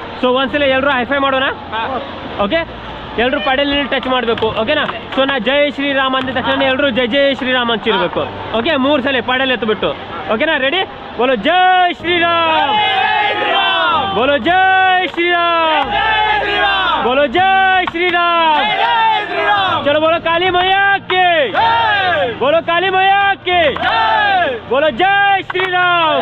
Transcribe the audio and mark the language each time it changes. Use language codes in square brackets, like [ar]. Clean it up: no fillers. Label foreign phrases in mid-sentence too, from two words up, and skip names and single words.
[kn] ಸೊ ಒಂದ್ಸಲ ಎಲ್ಲರೂ ಹೈಫೈ ಮಾಡೋಣ. ಓಕೆ, ಎಲ್ಲರೂ ಪಡೆಯಲ್ಲಿ ಟಚ್ ಮಾಡಬೇಕು. ಓಕೆನಾ? ಸೊ ನಾ [hi] जय श्रीराम [kn] ಅಂದ ತಕ್ಷಣ ಎಲ್ಲರೂ [hi] जय श्रीराम [kn] ಅಂತಿರ್ಬೇಕು. ಓಕೆ, 3 ಸಲ ಪಡೆಯಲ್ಲಿ ಎತ್ತುಬಿಟ್ಟು. ಓಕೆನಾ? ರೆಡಿ? [hi] बोलो जय श्रीराम, बोलो जय श्रीराम, बोलो जय श्रीराम. चलो बोलो काली मैया के, बोलो काली मैया के, बोलो जय श्री राम.